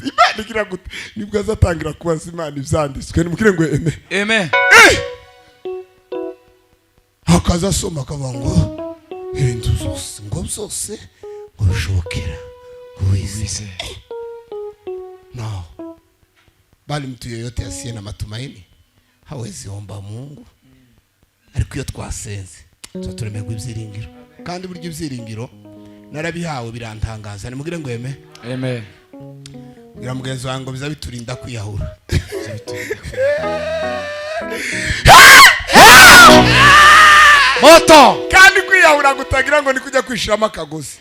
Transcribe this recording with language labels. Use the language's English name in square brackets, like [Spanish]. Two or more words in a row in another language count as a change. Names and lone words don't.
[Kinyarwanda] Imana igira gute? Nibwo azatangira kubaza Imana ibyanditswe. Nimugire ngo amen. Hakaza soma akavuga ngo ibintu byose ngo byose ngo bishobokera uwize. No, [Swahili] bali mtu yeyote asiye na matumaini hawezi omba Mungu. [Kinyarwanda] Ariko iyo twasenze turemerwa ibyiringiro, kandi buryo ibyiringiro narabihawe birantangaza. Nimugire ngo amen. Ngira mugenzi wanjye ngo biza biturinda kwiyahura. Moto kandi kwiyahura gutagira ngo ni kujya kwishiramo akagozi.